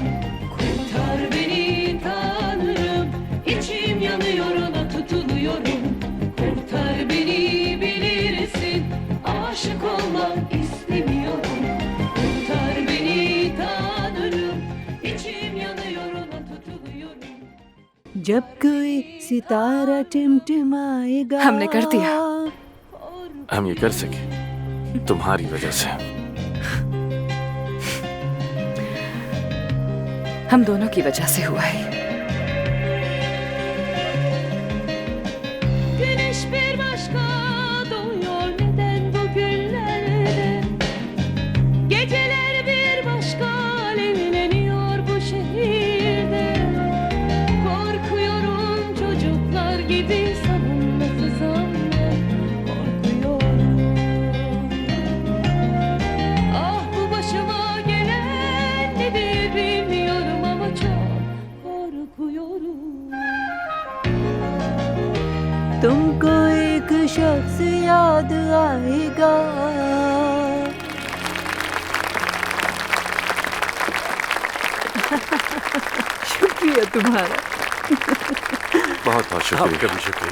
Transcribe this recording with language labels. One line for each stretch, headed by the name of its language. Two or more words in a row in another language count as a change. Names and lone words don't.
Turkish: Kurtar beni Tanrım, içim yanıyor ona tutuluyorum. Kurtar beni bilirsin, aşık olmak istemiyorum. Kurtar beni Tanrım, içim yanıyor ona tutuluyorum.
Hindi: जब कोई सितारा टिमटिमाएगा। हमने कर दिया। हम ये कर सके तुम्हारी वजह से। हम दोनों की वजह से हुआ है।
Turkish: Güneş bir başka doğuyor neden bugünlerde? Geceler bir başka alevleniyor bu şehirde. Korkuyorum çocuklar gibi savunmasız anne. Korkuyorum. Ah bu başıma gelen nedir bilmiyorum ama çok korkuyorum.
Hindi: तुमको एक शख्स याद आएगा। शुक्रिया तुम्हारा। बहुत बहुत शुक्रिया। कभी शुक्रिया।